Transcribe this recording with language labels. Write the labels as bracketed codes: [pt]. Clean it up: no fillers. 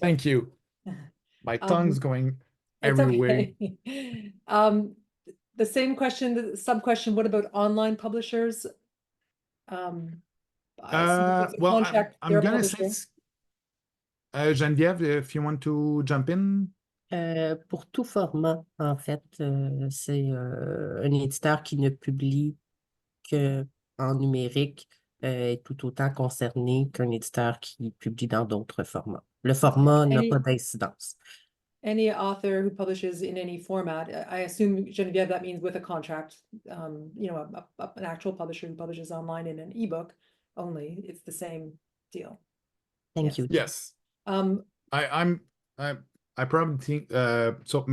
[en] Thank you. My tongue's going It's everywhere. okay. The same question, the sub-question, what about online publishers? Well, Contract, I'm they're gonna say, publishing. Geneviève, if you want to jump in. [fr] Pour tout format, en fait, c'est un éditeur qui ne publie qu'en numérique est tout autant concerné qu'un éditeur qui publie dans d'autres formats. Le format n'a pas d'incidence. [en] Any author who publishes in any format, I assume, Geneviève, that means with a contract, you know, an actual publisher who publishes online in an ebook only, it's the same deal. Thank you. Yes. I probably think so.